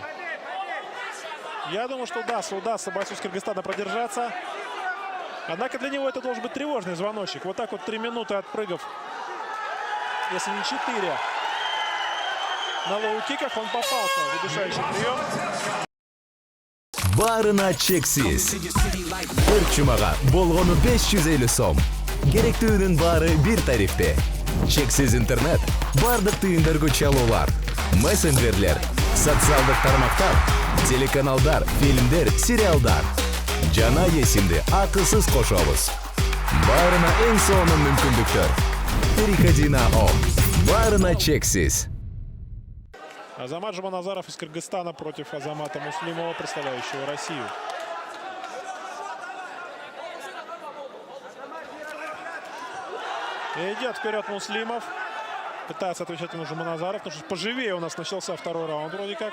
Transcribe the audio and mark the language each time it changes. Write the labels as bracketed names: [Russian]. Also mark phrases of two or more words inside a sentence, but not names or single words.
[Russian] Я думаю, что удастся бойцу с Кыргызстана продержаться. Однако для него это должен быть тревожный звоночек. Вот так вот 3 минуты отпрыгав, если не 4, на лоу-киках он попался в удушающий прием. [Kyrgyz] Барына чексиз. Bir чумага болгону 550 сом. Керектүүнүн баары бир тарифте. Чексиз интернет, бардык түйүндөргө чалуулар, мессенджерлер, социалдык тармактар, телеканалдар, фильмдер, сериалдар. Жана эсимди акысыз кошобуз. Баарына эң сонун мүмкүндүктөр. [Russian] Переходи на ОМ. [Kyrgyz] Барына чексиз. [Russian] Азамат Жуманазаров из Кыргызстана против Азамата Муслимова, представляющего Россию. И идет вперед Муслимов. Пытается отвечать ему Жуманазаров. Потому что поживее у нас начался второй раунд вроде как.